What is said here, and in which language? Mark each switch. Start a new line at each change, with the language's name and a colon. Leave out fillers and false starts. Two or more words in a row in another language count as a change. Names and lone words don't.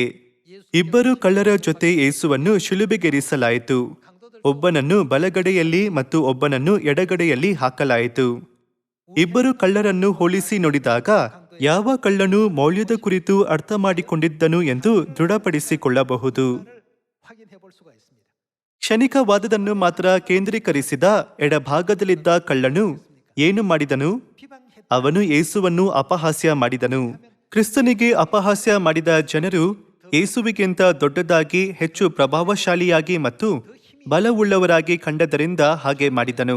Kannada: ಇಬ್ಬರು ಕಳ್ಳರ ಜೊತೆ ಯೇಸುವನ್ನು ಶಿಲುಬೆಗೇರಿಸಲಾಯಿತು. ಒಬ್ಬನನ್ನು ಬಲಗಡೆಯಲ್ಲಿ ಮತ್ತು ಒಬ್ಬನನ್ನು ಎಡಗಡೆಯಲ್ಲಿ ಹಾಕಲಾಯಿತು. ಇಬ್ಬರು ಕಳ್ಳರನ್ನು ಹೋಲಿಸಿ ನೋಡಿದಾಗ ಯಾವ ಕಳ್ಳನು ಮೌಲ್ಯದ ಕುರಿತು ಅರ್ಥ ಮಾಡಿಕೊಂಡಿದ್ದನು ಎಂದು ದೃಢಪಡಿಸಿಕೊಳ್ಳಬಹುದು.
Korean: 확인해 볼 수가 있습니다.
Kannada: ಕ್ಷಣಿಕವಾದದನ್ನು ಮಾತ್ರ ಕೇಂದ್ರೀಕರಿಸಿದ ಎಡಭಾಗದಲ್ಲಿದ್ದ ಕಳ್ಳನು ಏನು ಮಾಡಿದನು?
Korean: 비방했다.
Kannada: ಅವನು ಯೇಸುವನ್ನು ಅಪಹಾಸ್ಯ ಮಾಡಿದನು. ಕ್ರಿಸ್ತನಿಗೆ ಅಪಹಾಸ್ಯ ಮಾಡಿದ ಜನರು ಯೇಸುವಿಗಿಂತ ದೊಡ್ಡದಾಗಿ, ಹೆಚ್ಚು ಪ್ರಭಾವಶಾಲಿಯಾಗಿ ಮತ್ತು ಬಲವುಳ್ಳವರಾಗಿ ಕಂಡದರಿಂದ ಹಾಗೆ ಮಾಡಿದನು.